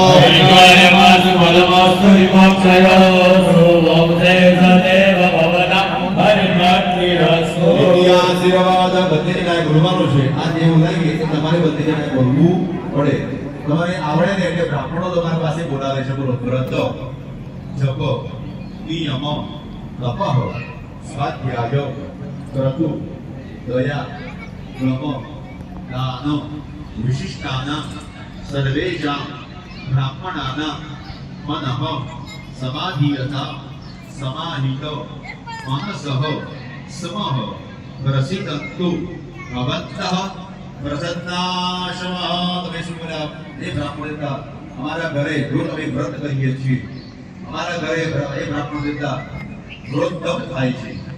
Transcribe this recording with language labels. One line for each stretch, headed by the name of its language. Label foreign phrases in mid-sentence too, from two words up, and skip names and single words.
Sanskrit: ऐश्वर्यमस्तु बलमस्तु विमोक्षयोस्तु वंशे सदैव भवनं हरिभक्तिरस्तु
Gujarati: આશીર્વાદ બધીને કાંઈ બોલવાનું છે આ જે એવું લાગે કે તમારે બધીને કાંઈ બોલવું પડે તમારે આવડે ને એટલે બ્રાહ્મણો તમારી પાસે બોલાવે છે બોલો
Sanskrit: વ્રત જપ નિયમ તપઃ સ્વાધ્યાય ક્રતુ દયા ब्रह्म दान विशिष्टानां सर्वेषां ब्राह्मणानां मनः समाधीयता समाहित मनसः समः प्रसिद्धन्तु भवन्तः प्रसन्नाशमः
Gujarati: તમે શું બોલ્યા એ બ્રાહ્મણ દેવતા અમારા ઘરે જો અમે વ્રત કરીએ છીએ અમારા ઘરે એ બ્રાહ્મણ દેવતા રોજ તપ થાય છે